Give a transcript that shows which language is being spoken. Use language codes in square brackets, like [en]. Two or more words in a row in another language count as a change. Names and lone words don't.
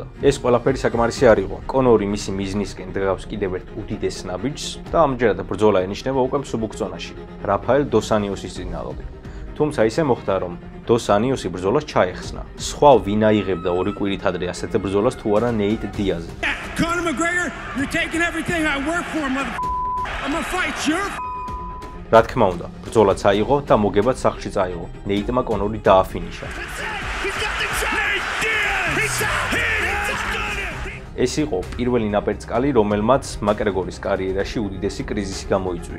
[ka] ეს ყველაფერი საკმარისი არ იყო. კონორი მისი მიზნისკენ დღავს კიდევ ერთ უდიდეს ნაბიჯს და ამჯერად ბრძოლა ენიშნება უკვე მსუბუქ ზონაში, რაფაელ დოს ანიოსის წინააღმდეგ. თუმცა ისე მოხდა, რომ დოს ანიოსი ბრძოლას ჩაეხსნა. სხვა ვინ აიღებდა ორი კვირით ადრე ასეთ ბრძოლას თუ არა ნეიტ დიაზი. [en] Conor McGregor, you're taking everything I work for, I'm gonna fight you. [ka] რა თქმა უნდა, ბრძოლაც აიღო და მოგებაც სახლში წაიღო. ნეიტმა კონორი დააფინიშა. ეს იყო პირველი ნაპერწკალი, რომელმაც მაკგრეგორის კარიერაში უდიდესი კრიზისი გამოიწვია.